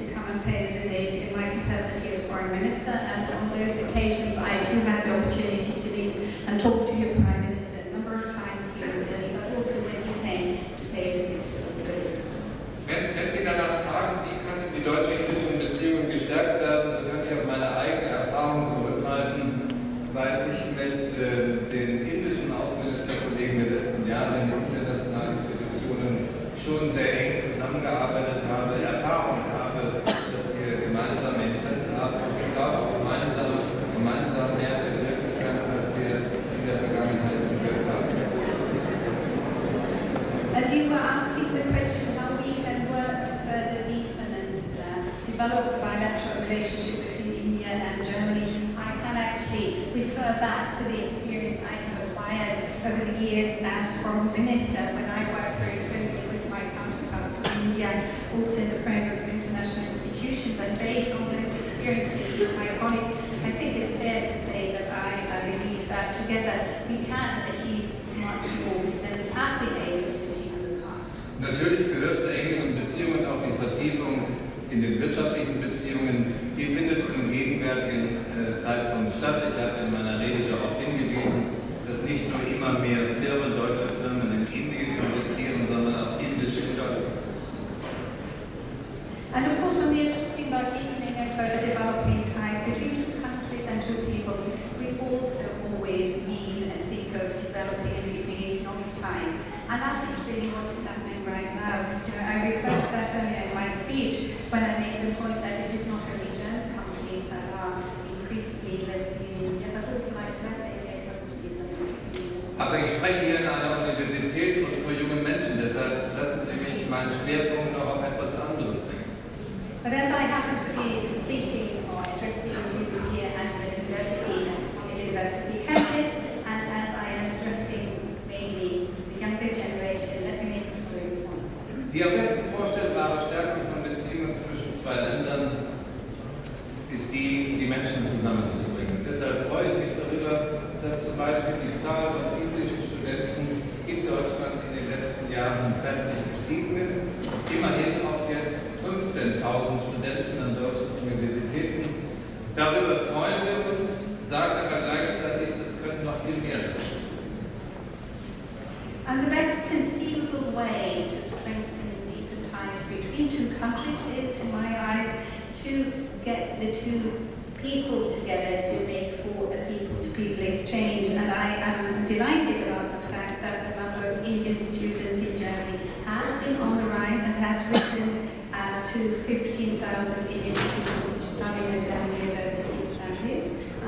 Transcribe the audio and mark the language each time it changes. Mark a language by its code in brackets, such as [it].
[en] and pay a visit in my capacity as Foreign Minister, and on those occasions I too had the opportunity to meet and talk to your Prime Minister a number of times here in Delhi, but also when he came to pay a visit to Delhi. [de] Wenn Sie danach fragen, wie können die deutsch-indischen Beziehungen gestärkt werden, so kann ich auf meine eigene Erfahrung zurückgreifen, weil ich mit den indischen Außenministerkollegen der letzten Jahre in internationalen Institutionen schon sehr eng zusammengearbeitet habe, Erfahrung habe, dass wir gemeinsame Interessen haben und ich glaube auch gemeinsam mehr bewirken können, als wir in der Vergangenheit bewirkt haben. [en] As you were asking the question how we can work to further deepen and develop the bilateral relationship between India and Germany, I can actually refer back to the experience I have acquired over the years as Foreign Minister when I worked very closely with my counterpart from India, also in the framework of international institutions, and based on those experiences with my colleague, I think it's fair to say that I believe that together we can achieve much more than we have been able to achieve in the past. [de] Natürlich gehört zur engeren Beziehungen auch die Vertiefung in den wirtschaftlichen Beziehungen. Die findet zum gegenwärtigen Zeitpunkt statt. Ich habe in meiner Rede darauf hingewiesen, dass nicht nur immer mehr Firmen, deutsche Firmen in Indien investieren, sondern auch indisch in Deutschland. [en] And of course, when we are talking about deepening and further developing ties between two countries and two peoples, we also always mean and think of developing and deepening economic ties. And that is really what is happening right now. I referred to that earlier in my speech when I made the point that it is not only German companies that are increasingly investing in India, but also vice versa, Indian companies are investing in India. [de] Aber ich spreche hier in einer Universität und vor jungen Menschen, deshalb lassen Sie mich meinen Schwerpunkt noch auf etwas anderes bringen. [en] But as I happen to be speaking or addressing you here at the university, on the university campus, and as I am addressing mainly the younger generation, let me make the following point. [de] Die am besten vorstellbare Stärkung von Beziehungen zwischen zwei Ländern ist die Menschen zusammenzubringen. Deshalb freue ich mich darüber, dass zum Beispiel die Zahl von indischen Studenten in Deutschland in den letzten Jahren kräftig gestiegen ist. Immerhin auf jetzt 15.000 Studenten an deutschen Universitäten. Darüber freuen wir uns, sagen aber gleichzeitig, das können noch viel mehr sein. [en] And the best conceivable way to strengthen and deepen ties between two countries is, in my eyes, to get the two people together to make for a people-to-people exchange. And I am delighted about the fact that the number of Indian students in Germany has been on the rise and has risen to 15,000 Indian students studying at German university studies.